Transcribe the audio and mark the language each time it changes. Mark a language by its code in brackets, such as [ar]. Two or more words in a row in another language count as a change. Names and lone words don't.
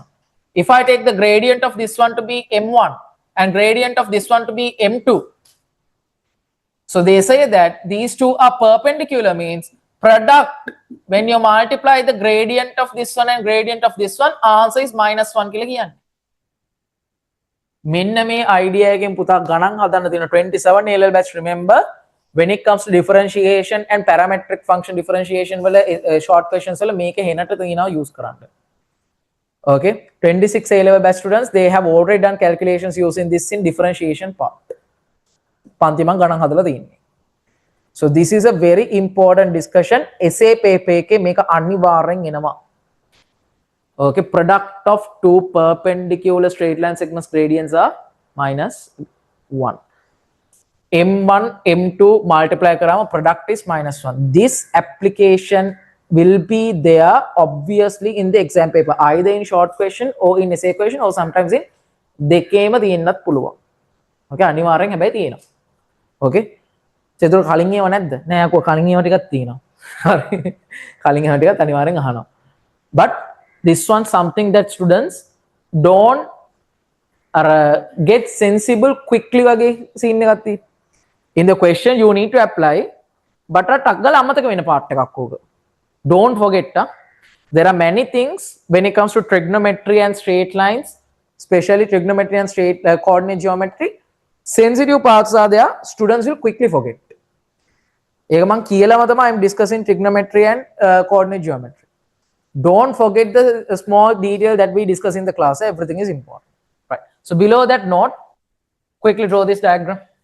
[en] If I take the gradient of this one to be m1 and gradient of this one to be m2, so they say that these two are perpendicular, means product, when you multiply the gradient of this one and gradient of this one, answer is -1 [si] කියලා කියන්නේ. මෙන්න මේ idea එකෙන් පුතා ගණන් හදන්න තියෙන 27 [en] A level batch. Remember, when it comes to differentiation and parametric function differentiation වල short questions වල [si] මේක හෙනට තියෙනවා [en] use කරන්න. Okay, 26 A level batch students, they have already done calculations using this in differentiation part. [si] පන්ති මං ගණන් හදලා තියෙන්නේ. [en] So this is a very important discussion. Essay paper [si] එකේ මේක අනිවාර්යෙන් එනවා. [en] Okay, product of two perpendicular straight line segments gradients are -1. M1, M2 multiply karama, product is -1. This application will be there obviously in the exam paper, either in short question or in essay question, or sometimes in [si] දෙකේම තියෙන්නත් පුළුවන්. Okay, අනිවාර්යෙන් හැබැයි තියෙනවා. Okay, චේතුර කලින් ඒව නැද්ද? නෑ අකෝ කලින් ඒව ටිකක් තියෙනවා. හරි. කලින් ඒව ටිකක් අනිවාර්යෙන් අහනවා. [en] But this one something that students don't get sensible quickly වගේ scene [si] එකක් තියෙනවා. [en] In the question you need to apply, but [si] ටක් ගාලා අමතක වෙන part එකක් ඕක. [en] Don't forget, there are many things when it comes to trigonometry and straight lines, especially trigonometry and straight coordinate geometry. Sensitive parts are there, students will quickly forget. [si] ඒක මම කියලාම තමයි [en] I'm discussing trigonometry and coordinate geometry. Don't forget the small detail that we discuss in the class. Everything is important, right? So below that note, quickly draw this diagram.